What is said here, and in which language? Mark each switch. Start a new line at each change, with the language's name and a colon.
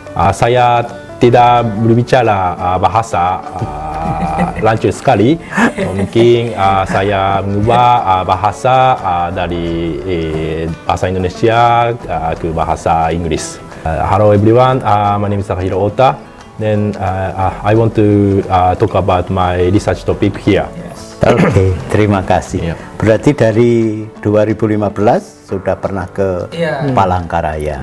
Indonesian: Saya tidak berbicara bahasa lanjut sekali. Mungkin saya mengubah bahasa dari bahasa Indonesia ke bahasa Inggris.
English: Hello everyone, my name is Takahiro Ota. Then I want to talk about my research topic here.
Indonesian: Oke, terima kasih. Yeah. Berarti dari 2015 sudah pernah ke Palangkaraya.